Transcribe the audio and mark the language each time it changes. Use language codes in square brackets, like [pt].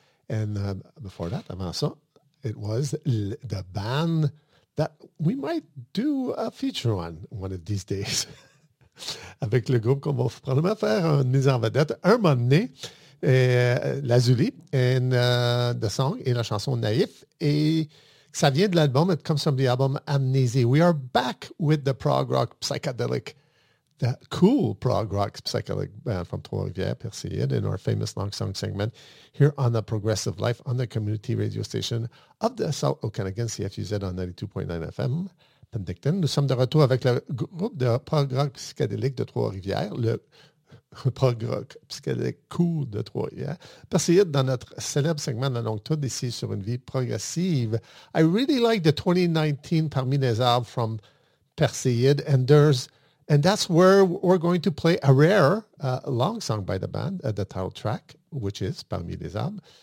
[en] And before that, [fr] avant ça, [en] it was the band that we might do a feature on one of these days. [fr] Avec le groupe qu'on va probablement faire une mise en vedette un moment donné. [en] Lazuli and the song [fr] et la chanson Naïf et ça vient de l'album, [en] it comes from the album Amnesia. We are back with the prog rock psychedelic, the cool prog rock psychedelic band from Trois-Rivières, Perseid, in our famous long song segment here on the Progressive Life on the community radio station of the South Okanagan CFUZ on 92.9 FM Penticton. [fr] Nous sommes de retour avec le groupe de prog rock psychedelique de Trois-Rivières, le prog rock psychédélique cool de Trois-Rivières. Parce que dans notre célèbre segment de longue tour d'ici sur une vie progressive, [en] I really like the 2019 Parmi les arbres from Perseid, and that's where we're going to play a rare long song by the band at the title track, which is Parmi les arbres.